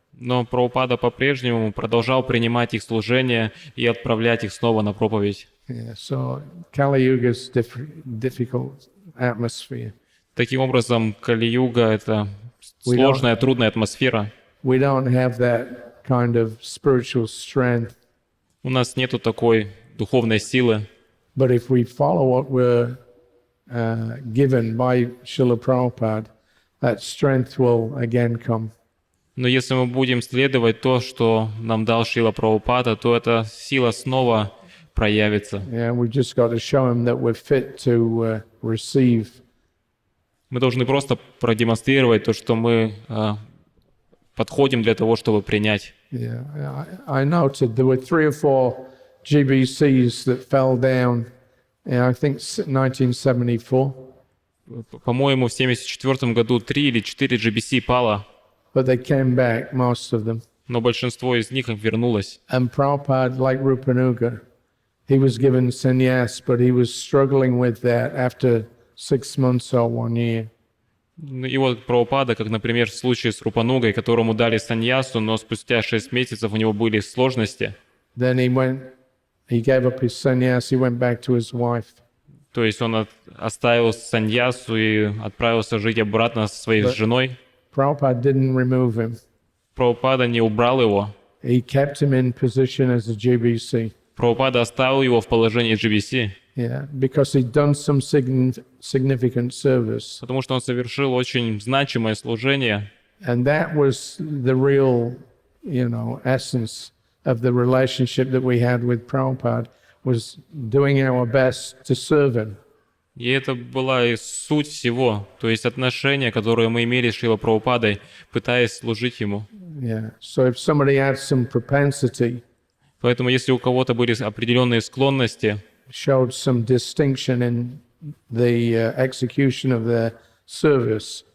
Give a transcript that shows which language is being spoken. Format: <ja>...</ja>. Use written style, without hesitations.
<ru>Но Прабхупада по-прежнему продолжал принимать их служение и отправлять их снова на проповедь.</ru> <en>Yeah, so Kali Yuga is difficult atmosphere.</en> <ru>Таким образом, Кали-юга — это сложная, трудная атмосфера.</ru> <en>We don't have that kind of spiritual strength.</en> <ru>У нас нету такой духовной силы.</ru> <en>But if we follow what we're given by Srila Prabhupada, that strength will again come.</en> <ru>Но если мы будем следовать то, что нам дал Шрила Прабхупада, то эта сила снова проявится.</ru> <en>Yeah, we've just got to show him that we're fit to receive.</en> <ru>Мы должны просто продемонстрировать то, что мы подходим для того, чтобы принять.</ru> <en>Yeah, I noted there were 3 or 4 GBCs that fell down in, I think, 1974.</en> <ru>По-моему, в 1974 году 3 или 4 GBC пало,</ru> <en>But they came back, most of them.</en> <ru>но большинство из них вернулось.</ru> <en>And Prabhupada, like Rupanuga, he was given sannyas, but he was struggling with that after 6 months or 1 year.</en> <ru>И вот Прабхупада, как, например, в случае с Рупанугой, которому дали саньясу, но спустя 6 месяцев у него были сложности.</ru> <en>Then he gave up his sannyas, he went back to his wife.</en> <ru>То есть он оставил саньясу и отправился жить обратно со своей женой.</ru> <en>Prabhupada didn't remove him.</en> <ru>Прабхупада не убрал его.</ru> <en>He kept him in position as a GBC.</en> <ru>Прабхупада оставил его в положении GBC.</ru> <en>Yeah, because he'd done some significant service.</en> <ru>Потому что он совершил очень значимое служение.</ru> <en>And that was the real, essence of the relationship that we had with Prabhupada, was doing our best to serve him.</en> <ru>И это была и суть всего, то есть отношения, которые мы имели с Шрилой Прабхупадой, пытаясь служить ему.</ru> <en>Yeah. So if somebody had some propensity,</en> <ru>Поэтому если у кого-то были определенные склонности,</ru> <en>showed some distinction in the execution of their service,</en>